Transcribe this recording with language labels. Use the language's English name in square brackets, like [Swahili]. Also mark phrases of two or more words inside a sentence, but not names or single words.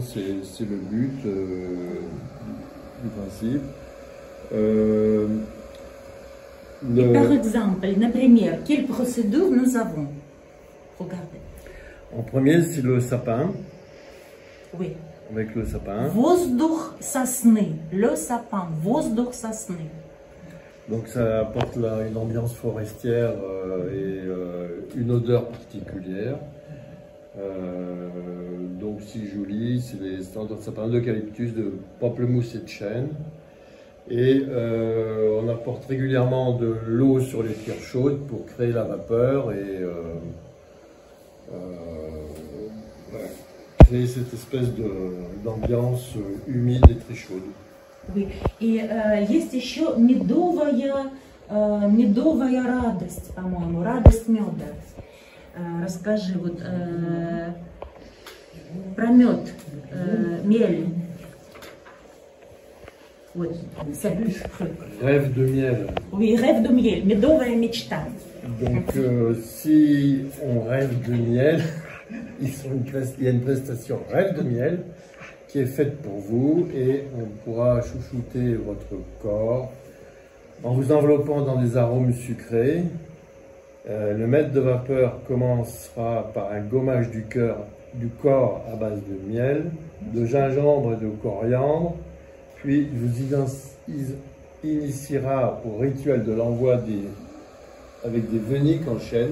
[French] C'est le but du principe. Par exemple, например, quelle procédure nous avons? Regardez. En premier, c'est le sapin. Oui. Avec le sapin. [Russian] Воздух сосны. [French] Le sapin. [Russian] Воздух сосны. [French] Donc ça apporte une ambiance forestière et une odeur particulière. Donc si joli, c'est les standards de sapin d'eucalyptus, de pamplemousse et de chêne. Et on apporte régulièrement de l'eau sur les pierres chaudes pour créer la vapeur et créer cette espèce d'ambiance humide et très chaude. [Russian] И есть еще медовая радость, по-моему, радость меда. Расскажи вот про мед, мель. Вот. [French] Rêve de miel. Oui, rêve de miel, [Russian] медовая мечта. [French] Donc, si on rêve de miel, il y a une prestation rêve de miel qui est faite pour vous et on pourra chouchouter votre corps en vous enveloppant dans des arômes sucrés. Le maître de vapeur commencera par un gommage du corps à base de miel, de gingembre et de coriandre, puis il vous initiera au rituel de l'envoi avec des veniques en chêne.